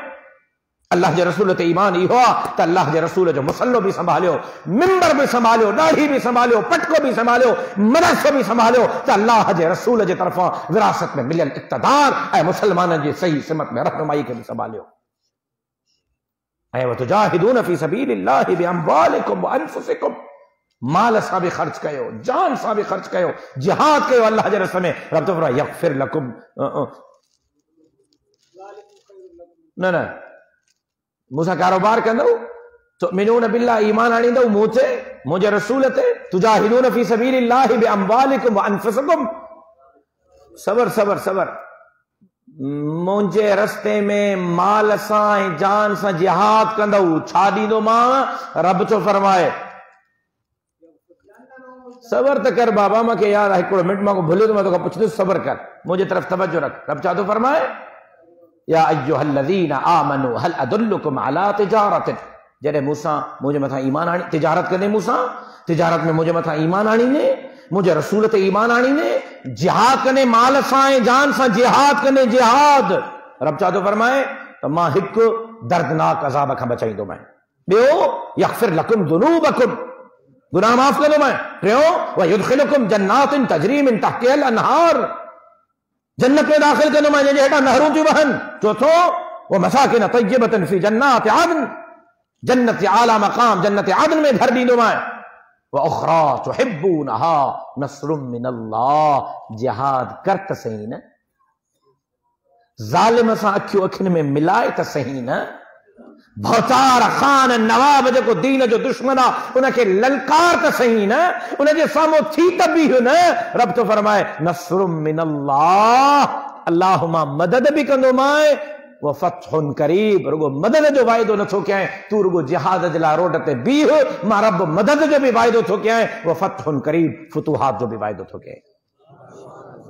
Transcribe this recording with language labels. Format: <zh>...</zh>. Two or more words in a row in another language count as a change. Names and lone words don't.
<sd>अल्लाह जे रसूल ते ईमान इहो आहे त अल्लाह जे रसूल जो मुसल्लो बि संभालियो, मिंबर बि संभालियो, ॾाढ़ी बि संभालियो, पटको बि संभालियो, मदरसो बि संभालियो त अल्लाह जे रसूल जे तरफ़ां विरासत में मिलियल इक़्तिदार ऐं मुसलमाननि जी सही सिमत में रहनुमाई खे बि संभालियो।</sd> <ar>ऐं وتجاهدون في سبيل الله بأموالكم وأنفسكم,</ar> <sd>माल सां बि ख़र्च कयो, जान सां बि ख़र्च कयो, जिहाद कयो अल्लाह जे रस्ते में। रब तो फरमाए</sd> <ar>يغفر لكم</ar> <sd>न न मूंसां कारोबार कंदो</sd> <ar>تؤمنون بالله</ar> <sd>ईमान आणींदो मूं ते मुंहिंजे रसूल ते</sd> <ar>تجاهدون في سبيل الله بأموالكم وأنفسكم.</ar> <sd>सबर सबर सबर मुंहिंजे रस्ते में माल सां ऐं जान सां जिहाद कंदो छा ॾींदो मां? रब थो फरमाए सबर त कर बाबा, मूंखे यार हिकिड़ो मिंट मां भुलियो तो मैं तोखां पुछंदुसि, सबर कर, मुंहिंजे तरफ़ तवज्जो रख। रब छा थो फरमाए?</sd> <ar>يا أيها الذين آمنوا هل أدلكم على تجارة,</ar> <sd>जॾहिं मूंसां मुंहिंजे मथां ईमान आणी तिजारत कंदे, मूंसां तिजारत में मुंहिंजे मथां ईमान आणींदे, मुंहिंजे रसूल ते ईमान आणींदे, जिहाद कंदे माल सां ऐं जान सां जिहाद कंदे जिहाद, रब छा थो फरमाए त मां हिकु दर्दनाक अज़ाब खां बचाईंदोमांइ। ॿियो</sd> <ar>يغفر لكم ذنوبكم,</ar> <sd>गुनाह माफ़ कंदोमांइ।</sd> <ar>टियों ويدخلكم جنات تجري من تحتها الأنهار,</ar> <sd>जन्नत में दाखिल कंदोमांइ जंहिंजे हेठां नहरूं थियूं वहनि। चौथों</sd> <ar>ومساكن طيبة في جنات عدن,</ar> <sd>जन्नत आला मकाम जन्नत आदन में घर ॾींदोमांइ।</sd> <ar>وأخرى تحبونها نصر من الله,</ar> <sd>जिहाद कर त सही न, ज़ालिम सां अखियूं अखियुनि में मिलाए त सही न, भौतार खान नवाब जेको दीन जो दुश्मन आहे उनखे ललकार त सही न, उनजे साम्हूं थी त बीह न। रब तो फरमाए</sd> <ar>نصر من الله,</ar> <sd>अल्लाह मां मदद बि कंदोमांइ,</sd> <ar>وفتح قريب,</ar> <sd>रुगो मदद जो वाइदो नथो कयां तू रुगो जिहाद जे लाइ रोड ते बीह, मां रब मदद जो बि वाइदो थो कयां,</sd> <ar>وفتح قريب,</ar> <sd>फुतूहात जो बि वाइदो थो कयां।</sd>